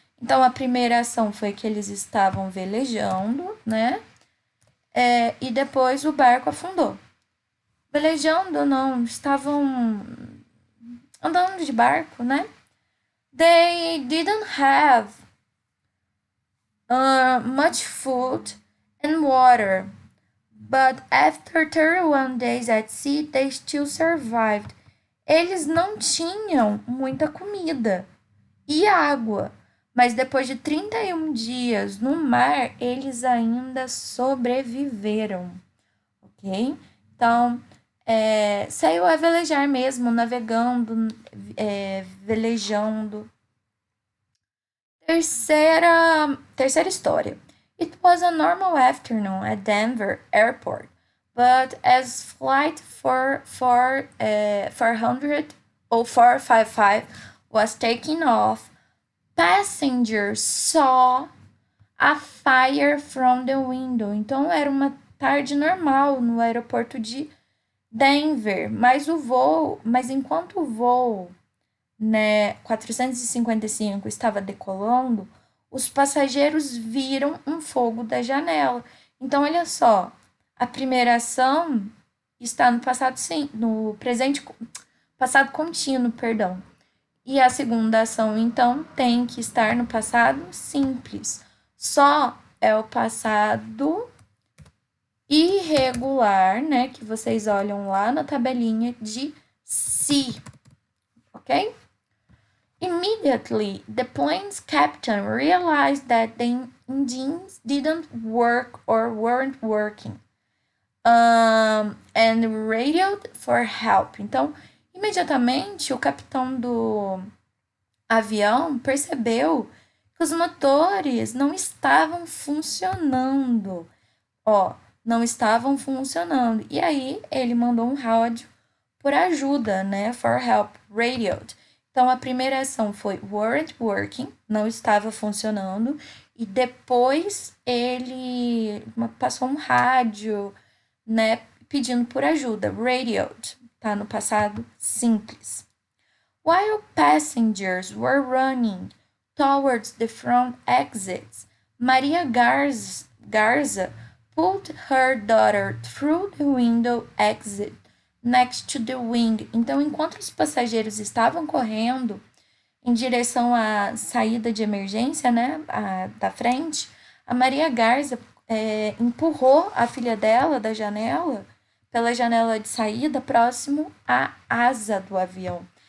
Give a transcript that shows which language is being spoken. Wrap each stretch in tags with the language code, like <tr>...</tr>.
<pt>Então, a primeira ação foi que eles estavam velejando, né? E depois o barco afundou. Velejando, não, estavam andando de barco, né?</pt> <en>They didn't have much food and water, But after 31 days at sea, they still survived.</en> <pt>Eles não tinham muita comida e água, mas depois de 31 dias no mar, eles ainda sobreviveram, ok? Então, saiu a velejar mesmo, navegando, velejando. Terceira história.</pt> <en>It was a normal afternoon at Denver Airport, but as flight 400 or 455 was taking off, passengers saw a fire from the window.</en> <pt>Então era uma tarde normal no aeroporto de Denver, mas enquanto o voo, né, 455 estava decolando, os passageiros viram um fogo da janela. Então olha só, a primeira ação está no passado sim, no presente passado contínuo, perdão. E a segunda ação, então, tem que estar no passado simples. Só é o passado irregular, né? Que vocês olham lá na tabelinha de se, ok?</pt> <en>Immediately, the plane's captain realized that the engines didn't work or weren't working, and radioed for help.</en> <pt>Então, imediatamente, o capitão do avião percebeu que os motores não estavam funcionando. Ó, não estavam funcionando. E aí ele mandou um rádio por ajuda, né?</pt> <en>For help, radioed.</en> <pt>Então a primeira ação foi</pt> <en>weren't working,</en> <pt>não estava funcionando, e depois ele passou um rádio, né, pedindo por ajuda, radioed, tá no passado simples.</pt> <en>While passengers were running towards the front exits, Maria Garza pulled her daughter through the window exit next to the wing.</en> <pt>Então, enquanto os passageiros estavam correndo em direção à saída de emergência, né, da frente, a Maria Garza empurrou a filha dela da janela, pela janela de saída, próximo à asa do avião.</pt>